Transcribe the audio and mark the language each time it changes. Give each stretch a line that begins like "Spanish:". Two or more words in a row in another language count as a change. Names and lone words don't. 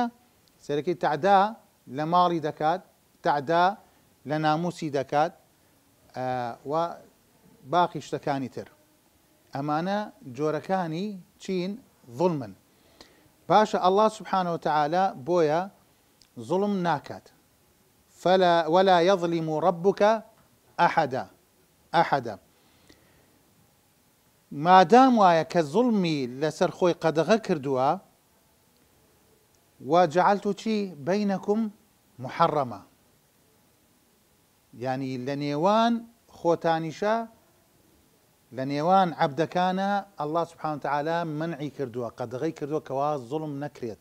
Central Kurdish: سەرەکی تەعدا لە ماڵی دەکات، تەعدا لە ناموسی دەکات، و باقی شتەکانی تر. ئەمانە جۆرەکانی چین؟ ظڵمن. باشە،
Arabic: ئەڵڵا سوبحانە وتەعالی
Central Kurdish: بۆیە ظڵم ناکات.
Arabic: ولا يظلم ربك أحدا.
Central Kurdish: مادام وایە کە زوڵمی لەسەر خۆی قەدەغە کردووە، وجعلت چی؟
Arabic: بینەکم محەڕەمە،
Central Kurdish: یعنی لە نێوان خۆتانیشە، لە نێوان عەبدەکانە
Arabic: ئەڵڵا سوبحانە وتەعالی
Central Kurdish: منعی کردووە، قەدەغەی کردووە کەوا زوڵم نەکرێت.